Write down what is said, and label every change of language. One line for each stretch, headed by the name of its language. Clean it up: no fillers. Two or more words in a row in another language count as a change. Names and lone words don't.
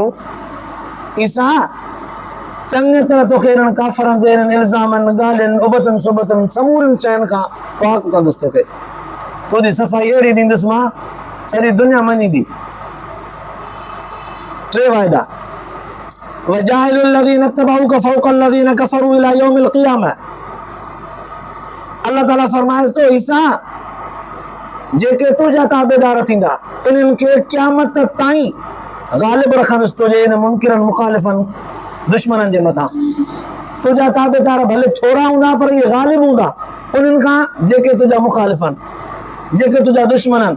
Sindhi: ईसा चङी तरह तोखे इन्हनि काफ़रनि जे इन्हनि इल्ज़ामनि, ॻाल्हियुनि, उबतनि सुबतनि समूरनि शयुनि खां पाक कंदुसि। तोखे तुंहिंजी सफ़ाई अहिड़ी ॾींदुसि मां, सॼी दुनिया मञींदी।
Arabic: 3 वाइदा وجاعل الذين اتبعوك فوق الذين كفروا إلى يوم القيامة.
Sindhi: अल्लाह ताला फरमाएसि तो ईसा जेके तुंहिंजा ताबेदार थींदा इन्हनि खे क़यामत ताईं ग़ालिब रखंदुसि तुंहिंजे इन मुनकिरनि मुख़ालिफ़नि दुश्मननि जे मथां। तुंहिंजा ताबेदार भले थोरा हूंदा पर इहे ग़ालिब हूंदा उन्हनि खां जेके तुंहिंजा मुख़ालिफ़ आहिनि, जेके तुंहिंजा दुश्मन आहिनि।